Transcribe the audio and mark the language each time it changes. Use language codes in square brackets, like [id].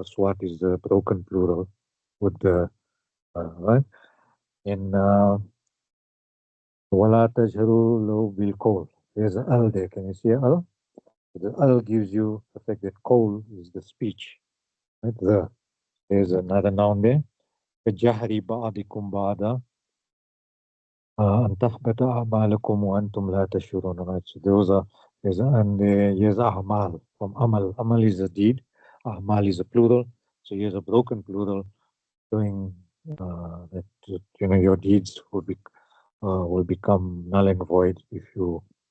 [en] Aswat is the broken plural with the right. And [ar] wala tajharu lahu bil qawl. [en] There's an al there. Can you see al? The al gives you the fact that qawl is the speech. Right? There's another noun there. [ar] كجهر بعضكم بعضا أن تحبط أعمالكم وأنتم لا تشعرون. [en] Right? So here's ahmal from amal. Amal is a deed. Ahmal is a plural. So here's a broken plural showing that your deeds will become null and void if you.